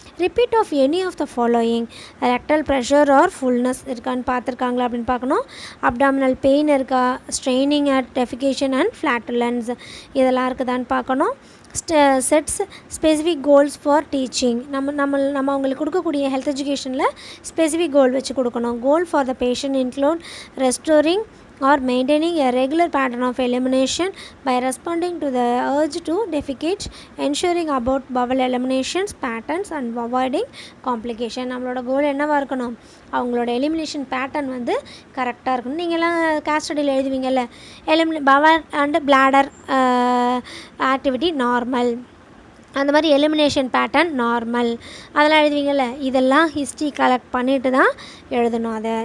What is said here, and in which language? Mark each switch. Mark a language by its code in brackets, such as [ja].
[en] repeat of any of the following, rectal pressure or fullness [ta] இருக்கான்னு பார்த்துருக்காங்களா அப்படின்னு பார்க்கணும். [en] abdominal pain இருக்கா, straining at defecation and flatulence [ta] இதெல்லாம் இருக்குதான்னு பார்க்கணும். [en] sets specific goals for teaching, [ta] நம்ம அவங்களுக்கு கொடுக்கக்கூடிய ஹெல்த் எஜுகேஷனில் ஸ்பெசிஃபிக் கோல் வச்சு கொடுக்கணும். [en] Goal for the patient include restoring or maintaining a regular pattern of elimination by responding to the urge to defecate, ensuring about bowel eliminations patterns and avoiding complication. [ta] நம்மளோட கோல் என்னவாக இருக்கணும், அவங்களோட elimination pattern வந்து கரெக்டாக இருக்கணும். நீங்கள்லாம் case ஸ்டடியில் எழுதுவீங்கள்ல, Powell and bladder activity normal, அந்த மாதிரி எலிமினேஷன் பேட்டர்ன் நார்மல் அதெல்லாம் எழுதுவீங்கள்ல, இதெல்லாம் ஹிஸ்ட்ரி கலெக்ட் பண்ணிட்டு தான் எழுதணும் அதை.